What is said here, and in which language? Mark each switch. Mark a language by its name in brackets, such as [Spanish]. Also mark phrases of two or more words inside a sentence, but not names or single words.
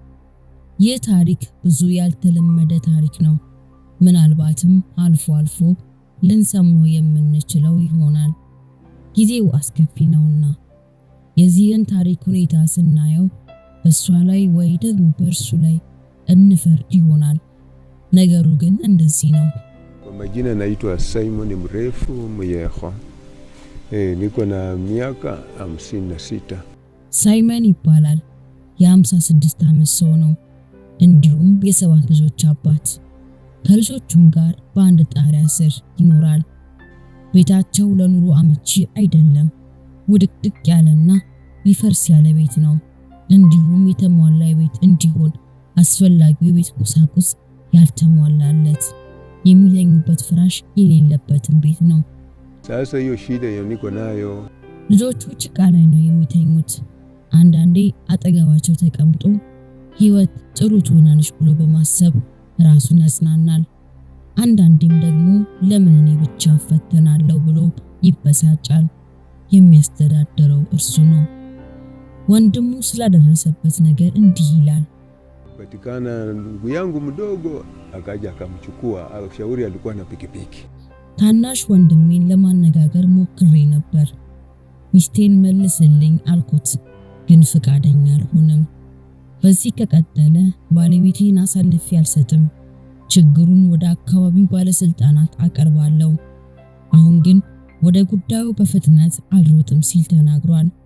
[Amharic] ይህ ታሪክ ብዙ ያልተለመደ ታሪክ ነው። ምናልባትም አልፎ አልፎ ልንሰማው የምንችለው ይሆናል። ጊዜው አስከፊ ነውና የዚህን ታሪክ ሁኔታ ስናየው በሷ ላይ ወይ ደግሞ በእርሱ ላይ እንፈርድ ይሆናል። ነገሩ ግን እንደዚህ ነው። [Swahili] Majina naitwa Simon mrefu Myeho. Niko na miaka 56. [Amharic] ሳይመን ይባላል። የ56 ዓመት ሰው ነው። እንዲሁም የ7 ልጆች አባት። ከልጆቹም ጋር በአንድ ጣሪያ ስር ይኖራል። ቤታቸው ለኑሮ አመቺ አይደለም። ውድቅድቅ ያለና ሊፈርስ ያለ ቤት ነው። እንዲሁም የተሟላ ቤት እንዲሆን አስፈላጊው የቤት ቁሳቁስ ያልተሟላለት፣ የሚተኙበት ፍራሽ የሌለበትን ቤት ነው። [Swahili] Sasa hiyo shida niko nayo. [Amharic] ልጆቹ ጭቃ ላይ ነው የሚተኙት። አንዳንዴ አጠገባቸው ተቀምጦ ህይወት ጥሩ ትሆናለች ብሎ በማሰብ ራሱን ያጽናናል። አንዳንዴም ደግሞ ለምን እኔ ብቻ ፈተናለሁ ብሎ ይበሳጫል። የሚያስተዳድረው እርሱ ነው። ወንድሙ ስላደረሰበት ነገር እንዲህ ይላል። [Swahili] Patikana ndugu yangu mdogo akaja akamchukua, shauri alikuwa na pikipiki. [Amharic] ታናሽ ወንድሜን ለማነጋገር ሞክሬ ነበር። ሚስቴን መልስልኝ አልኩት፣ ግን ፍቃደኛ አልሆነም። በዚህ ከቀጠለ ባለቤቴን አሳልፌ አልሰጥም፣ ችግሩን ወደ አካባቢው ባለስልጣናት አቀርባለሁ። አሁን ግን ወደ ጉዳዩ በፍጥነት አልሮጥም ሲል ተናግሯል።